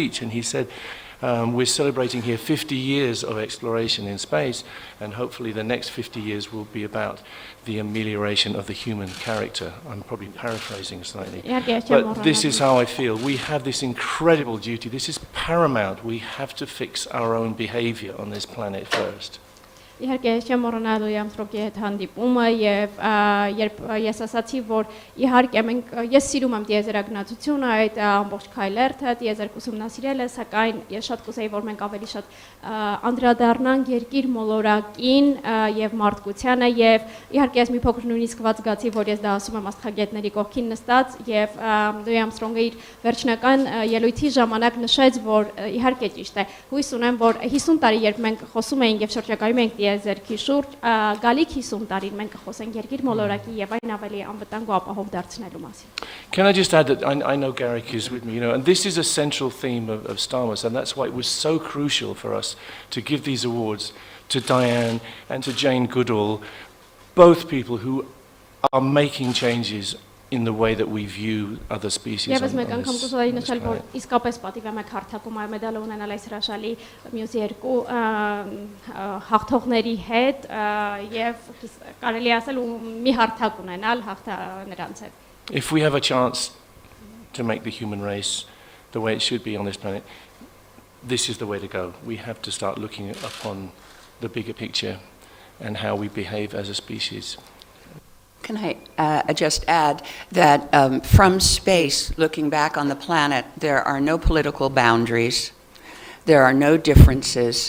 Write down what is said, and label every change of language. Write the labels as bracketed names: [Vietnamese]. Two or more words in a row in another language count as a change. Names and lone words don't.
[English] And he said, we're celebrating here 50 years of exploration in space, and hopefully the next 50 years will be about the amelioration of the human character. I'm probably paraphrasing slightly. But this is how I feel. We have this incredible duty. This is paramount. We have to fix our own behavior on this planet first. [Armenian] Իհարկե չեմ մոռանալու Ամստրոկի հետ հանդիպումը եւ երբ ես ասացի որ իհարկե ես սիրում եմ դիեզերագնացությունը այդ ամբողջ քայլերթը դիեզերք ուսումնասիրել է սակայն ես շատ կուզեի որ մենք ավելի շատ անդրադառնանք երկիր մոլորակին եւ մարդկությանը եւ իհարկե ես մի փոքր նույնիսկ զգացի որ ես դա ասում եմ աստղագետների կողքին նստած եւ Լուի Ամստրոնգը իր վերջնական ելույթի ժամանակ նշեց որ իհարկե ճիշտ է հույս ունեմ որ 50 տարի երբ մենք խոսում էինք եւ շրջակայում ենք դիեզերքի շուրջ գալիք 50 տարին մենք կխոսենք երկիր մոլորակի եւ այն ավելի անվտանգ ու ապահով դարձնելու մասին. [English] Can I just add that I know Garick is with me, and this is a central theme of Starmus, and that's why it was so crucial for us to give these awards to Diane and to Jane Goodall, both people who are making changes in the way that we view other species on this planet. [Armenian] Իսկապես պատիվ եմ հարթակում այ մեդալը ունենալ այս հրաշալի մյուս երկու հաղթողների հետ եւ կարելի ասել ու մի հարթակ ունենալ նրանց հետ. [English] If we have a chance to make the human race the way it should be on this planet, this is the way to go. We have to start looking upon the bigger picture and how we behave as a species. Can I just add that from space, looking back on the planet, there are no political boundaries, there are no differences.